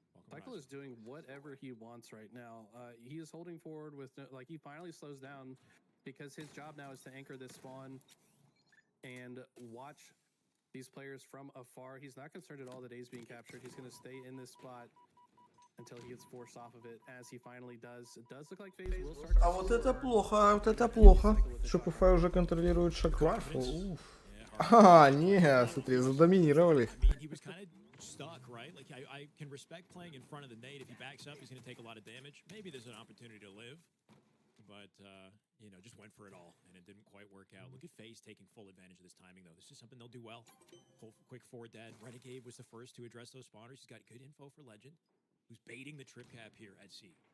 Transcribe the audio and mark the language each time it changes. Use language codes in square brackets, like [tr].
[en] Cycle is doing whatever he wants right now. He is holding forward with, like, he finally slows down because his job now is to anchor this spawn and watch these players from afar. He's not concerned at all that A's being captured. He's going to stay in this spot until he gets forced off of it, as he finally does. It does look like FaZe will start. [ru] А вот это плохо, вот это плохо. Shopify уже контролирует шаг-лайф. Не, смотри, задоминировали. [en] He was kind of stuck, right? Like I can respect playing in front of the nade. If he backs up, he's going to take a lot of damage. Maybe there's an opportunity to live, but you know, just went for it all, and it didn't quite work out. Look at FaZe taking full advantage of this timing, though. This is something they'll do well. Quick 4 dead. Renegade was the first to address those spawners. He's got good info for Legend, who's baiting the trip cap here at C.